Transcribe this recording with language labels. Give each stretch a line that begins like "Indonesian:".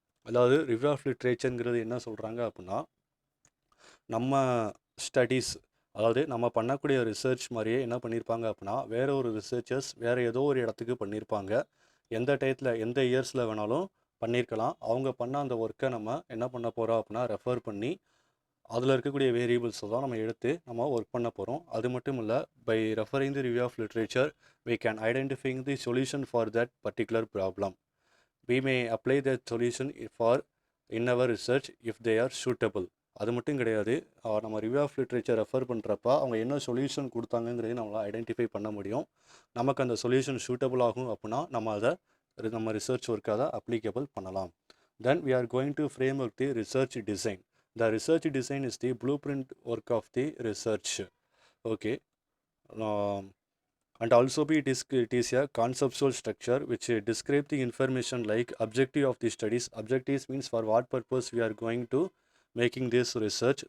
Tamil: அதாவது review of லிட்ரேச்சருங்கிறது என்ன சொல்கிறாங்க அப்படின்னா நம்ம ஸ்டடீஸ், அதாவது நம்ம பண்ணக்கூடிய ரிசர்ச் மாதிரியே என்ன பண்ணியிருப்பாங்க அப்படின்னா வேற ஒரு ரிசர்ச்சர்ஸ் வேறு ஏதோ ஒரு இடத்துக்கு பண்ணியிருப்பாங்க. எந்த டயத்தில் எந்த இயர்ஸில் வேணாலும் பண்ணியிருக்கலாம். அவங்க பண்ண அந்த ஒர்க்கை நம்ம என்ன பண்ண போகிறோம் அப்படின்னா ரெஃபர் பண்ணி அதில் இருக்கக்கூடிய வேரியபிள்ஸை தான் நம்ம எடுத்து நம்ம ஒர்க் பண்ண போகிறோம்.
English: அது மட்டும் இல்லை, by referring the review of literature we can identifying the solution for that particular problem. We may apply that solution for in our research if they are suitable.
Tamil: அது மட்டும் கிடையாது, நம்ம ரிவ்யூ ஆஃப் லிட்ரேச்சர் ரெஃபர் பண்ணுறப்ப அவங்க என்ன solution கொடுத்தாங்கங்கிறதையும் நம்மளால் identify பண்ண முடியும். நமக்கு அந்த சொல்யூஷன் சூட்டபிள் ஆகும் அப்படின்னா நம்ம ரிசர்ச் ஒர்க் அதை அப்ளிகபிள் பண்ணலாம்.
English: Then we are going to frame up the research design. The research design is the blueprint work of the research. Okay, and also it is a conceptual structure which describe the information like objective of the studies. Objectives means for what purpose we are going to making this research.